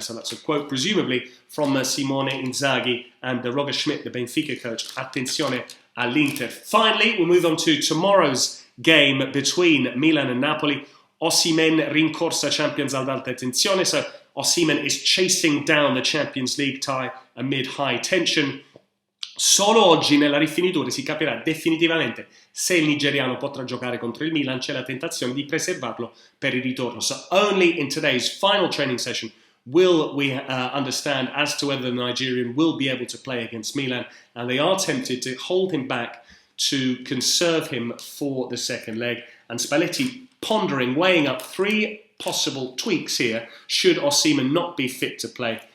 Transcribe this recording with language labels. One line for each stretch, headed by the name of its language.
English: So that's a quote, presumably, from Simone Inzaghi and Roger Schmidt, the Benfica coach.
Italian: Attenzione all'Inter.
English: Finally, we'll move on to tomorrow's game between Milan and Napoli.
Italian: Osimhen rincorsa Champions ad alta tensione.
English: So Osimhen is chasing down the Champions League tie amid high tension.
Italian: Solo oggi nella rifinitura si capirà definitivamente se il nigeriano potrà giocare contro il Milan. C'è la tentazione di preservarlo per il ritorno.
English: So only in today's final training session will we understand as to whether the Nigerian will be able to play against Milan, and they are tempted to hold him back to conserve him for the second leg. And Spalletti pondering, weighing up 3 possible tweaks here should Osimhen not be fit to play.